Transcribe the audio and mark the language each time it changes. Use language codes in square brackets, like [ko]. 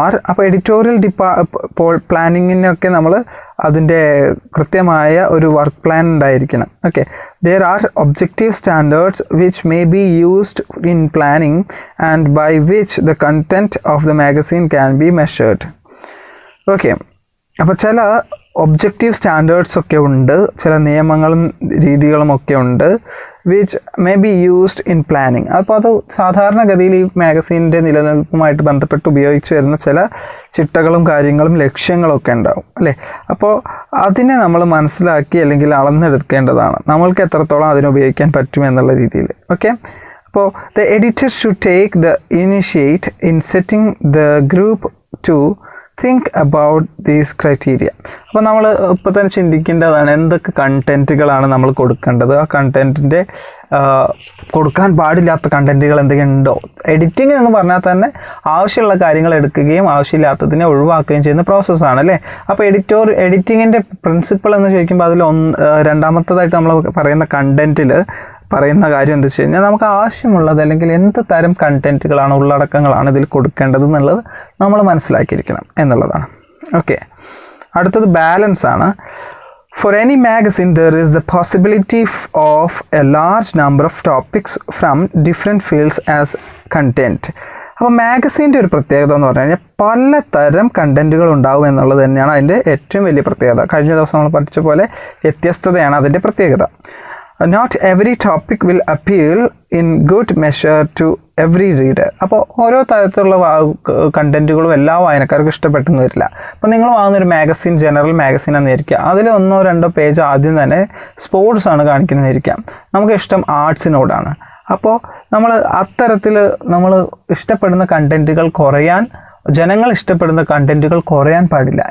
[ml] അപ്പോൾ എഡിറ്റോറിയൽ പ്ലാനിങ്ങിനൊക്കെ നമ്മൾ അതിൻ്റെ കൃത്യമായ ഒരു വർക്ക് പ്ലാൻ ഉണ്ടായിരിക്കണം. [en] Okay, there are objective standards which may be used in planning and by which the content of the magazine can be measured. [ml] Okay, അപ്പോൾ ചില objective standards ഒക്കെ ഉണ്ട്, ചില നിയമങ്ങളും രീതികളും ഒക്കെ ഉണ്ട് [en] Which may be used in planning. [ml] അപ്പോൾ അത് സാധാരണഗതിയിൽ ഈ മാഗസീനിൻ്റെ നിലനിൽപ്പുമായിട്ട് ബന്ധപ്പെട്ട് ഉപയോഗിച്ച് വരുന്ന ചില ചിട്ടകളും കാര്യങ്ങളും ലക്ഷ്യങ്ങളൊക്കെ ഉണ്ടാവും അല്ലേ. അപ്പോൾ അതിനെ നമ്മൾ മനസ്സിലാക്കി അല്ലെങ്കിൽ അളന്നെടുക്കേണ്ടതാണ്, നമ്മൾക്ക് എത്രത്തോളം അതിനെ ഉപയോഗിക്കാൻ പറ്റും എന്നുള്ള രീതിയിൽ. ഓക്കെ, [en] അപ്പോൾ the editor should take the initiate in setting the group to think about these criteria. [ml] അപ്പോൾ നമ്മൾ ഇപ്പോൾ തന്നെ ചിന്തിക്കേണ്ടതാണ് എന്തൊക്കെ കണ്ടൻറ്റുകളാണ് നമ്മൾ കൊടുക്കേണ്ടത്, ആ കണ്ടൻറ്റിൻ്റെ കൊടുക്കാൻ പാടില്ലാത്ത കണ്ടൻറ്റുകൾ എന്തെങ്കിലും ഉണ്ടോ. എഡിറ്റിംഗ് എന്ന് പറഞ്ഞാൽ തന്നെ ആവശ്യമുള്ള കാര്യങ്ങൾ എടുക്കുകയും ആവശ്യമില്ലാത്തതിനെ ഒഴിവാക്കുകയും ചെയ്യുന്ന പ്രോസസ്സാണ് അല്ലേ. അപ്പോൾ എഡിറ്റിങ്ങിൻ്റെ പ്രിൻസിപ്പിൾ എന്ന് ചോദിക്കുമ്പോൾ അതിൽ രണ്ടാമത്തേതായിട്ട് നമ്മൾ പറയുന്ന കണ്ടൻറ്റിൽ പറയുന്ന കാര്യം എന്താ വെച്ച് കഴിഞ്ഞാൽ നമുക്ക് ആവശ്യമുള്ളത് അല്ലെങ്കിൽ എന്ത് തരം കണ്ടൻറ്റുകളാണ്, ഉള്ളടക്കങ്ങളാണ് ഇതിൽ കൊടുക്കേണ്ടത് എന്നുള്ളത് നമ്മൾ മനസ്സിലാക്കിയിരിക്കണം എന്നുള്ളതാണ്. ഓക്കെ, അടുത്തത് ബാലൻസ് ആണ്. [en] For any magazine there is the possibility of a large number of topics from different fields as content. [ml] അപ്പോൾ മാഗസീൻ്റെ ഒരു പ്രത്യേകത എന്ന് പറഞ്ഞു കഴിഞ്ഞാൽ പലതരം കണ്ടൻറ്റുകൾ ഉണ്ടാവും എന്നുള്ളത് തന്നെയാണ് അതിൻ്റെ ഏറ്റവും വലിയ പ്രത്യേകത. കഴിഞ്ഞ ദിവസം നമ്മൾ പഠിച്ച പോലെ വ്യത്യസ്തതയാണ് അതിൻ്റെ പ്രത്യേകത. [en] Not every topic will appeal in good measure to every reader. [ml] അപ്പോൾ ഓരോ തരത്തിലുള്ള കണ്ടൻറ്റുകളും എല്ലാ വായനക്കാർക്കും ഇഷ്ടപ്പെട്ടെന്ന് വരില്ല. അപ്പോൾ നിങ്ങൾ വാങ്ങുന്നൊരു മാഗസിൻ ജനറൽ മാഗസിൻ എന്നിരിക്കുക, അതിൽ 1-2 പേജ് ആദ്യം തന്നെ സ്പോർട്സ് ആണ് കാണിക്കുന്നതായിരിക്കാം, നമുക്ക് ഇഷ്ടം ആർട്സിനോടാണ്. അപ്പോൾ നമ്മൾ അത്തരത്തിൽ നമ്മൾ ഇഷ്ടപ്പെടുന്ന കണ്ടൻറ്റുകൾ കുറയാൻ, ജനങ്ങൾ ഇഷ്ടപ്പെടുന്ന കണ്ടൻറ്റുകൾ കുറയാൻ പാടില്ല.